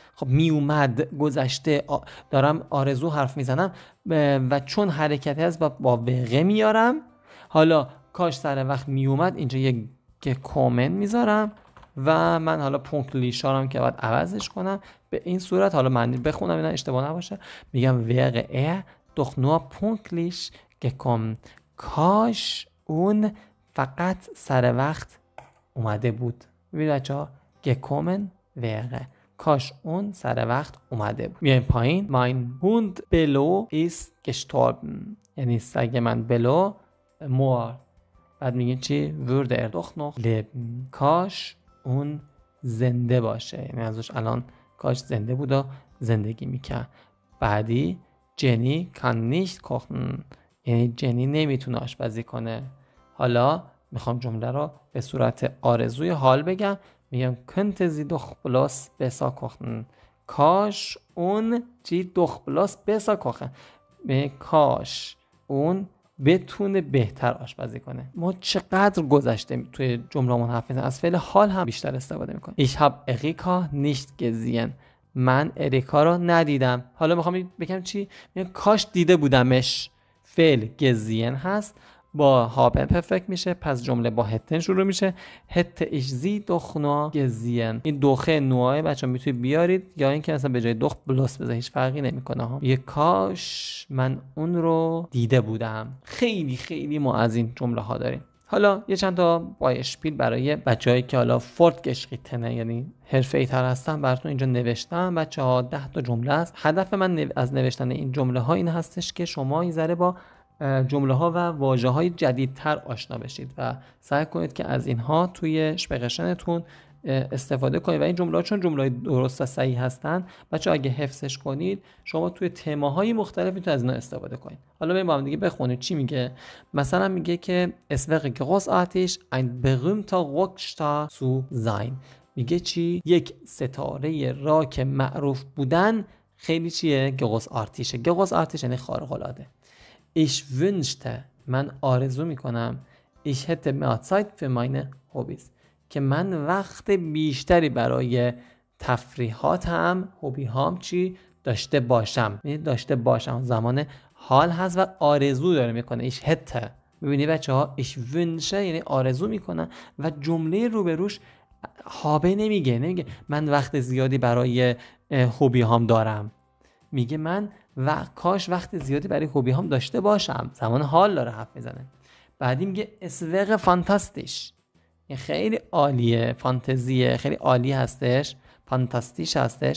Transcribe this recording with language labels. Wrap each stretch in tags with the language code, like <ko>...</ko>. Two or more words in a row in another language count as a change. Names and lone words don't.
<fa>خب میومد گذشته، دارم آرزو حرف میزنم و چون حرکتی هست با وقه میارم. حالا کاش سر وقت میومد، اینجا یک کامن میذارم و من حالا پونکلیشارم که باید عوضش کنم به این صورت. حالا معنی بخونم اینا اشتباه نباشه، میگم</fa> <de>wäre doch nur pünktlich gekommen.</de> <fa>کاش اون فقط سر وقت اومده بود. ببینید بچه‌ها،</fa> <de>gekommen wäre،</de> <fa>کاش اون سر وقت اومده بود. میایم پایین.</fa> <de>mein Hund Bello ist gestorben،</de> <fa>یعنی سگ من بلو مرد. بعد میگیم چی؟</fa> <de>würde er doch noch leben،</de> <fa>کاش اون زنده باشه، یعنی ازش الان کاش زنده بود و زندگی میکرد.</fa> <de>بعدی جنی kann nicht kochen،</de> <fa>یعنی جنی نمیتونه آشپزی کنه. حالا میخوام جمله رو به صورت آرزوی حال بگم، میگم</fa> <de>könnte sie doch bloß besser kochen،</de> <fa>کاش اون چی</fa> <de>doch bloß besser kochen،</de> <fa>کاش اون بتونه بهتر آشپزی کنه. ما چقدر گذشته توی جمله‌مون حرف میزنیم، از فعل حال هم بیشتر استفاده میکنیم.</fa> <de>Ich habe Erika nicht gesehen،</de> <fa>من اریکا رو ندیدم. حالا میخوام بگم چی؟ میگم کاش دیده بودمش. فعل gesehen هست، با هابن پرفکت میشه، پس جمله با هتن شروع میشه.</fa> <de>هت ich sie doch nur gesehen،</de> <fa>این دوخه نوعه بچه‌ها میتونید بیارید یا اینکه مثلا به جای دخ بلس بذارید، هیچ فرقی نمیکنه ها. یه کاش من اون رو دیده بودم. خیلی خیلی ما از این جمله ها داریم. حالا یه چند تا بایشپیل برای بچه‌هایی که حالا فورتگشریتنه یعنی حرفه‌ای تر هستن براتون اینجا نوشتم. بچه‌ها 10 تا جمله است. هدف من از نوشتن این جمله ها این هستش که شما این ذره با جمله ها و واژه های جدیدتر آشنا بشید و سعی کنید که از اینها توی شپقشنتون استفاده کنید. و این جمله ها چون جمله های درست و صحیح هستن، بچه اگه حفظش کنید شما توی تماهای مختلف میتونید از اینا استفاده کنید. حالا بریم با هم دیگه بخونید چی میگه. مثلا میگه که</fa> <de>es wäre großartig ein berühmter Rockstar zu sein،</de> <fa>میگه چی؟ یک ستاره راک معروف بودن خیلی چیه؟</fa> <de>großartig. großartig</de> <fa>یعنی خارق العاده.</fa> <de>Ich wünschte،</de> <fa>من آرزو میکنم</fa> <de>ich hätte mehr Zeit für meine Hobbys،</de> <fa>که من وقت بیشتری برای تفریحاتم، هوبی هام چی داشته باشم. یعنی داشته باشم زمان حال هست و آرزو داره میکنه.</fa> <de>ich hätte،</de> <fa>ببینی بچه ها،</fa> <de>ich wünsche</de> <fa>یعنی آرزو میکنم و جمله روبروش هابه نمیگه من وقت زیادی برای هوبی هام دارم، میگه من و کاش وقت زیادی برای هوبی هم داشته باشم، زمان حال داره حرف میزنه. بعدی میگه</fa> <de>es wär fantastisch,</de> <fa>این خیلی عالیه، فانتزیه، خیلی عالی هستش، فانتاستیش هستش.</fa>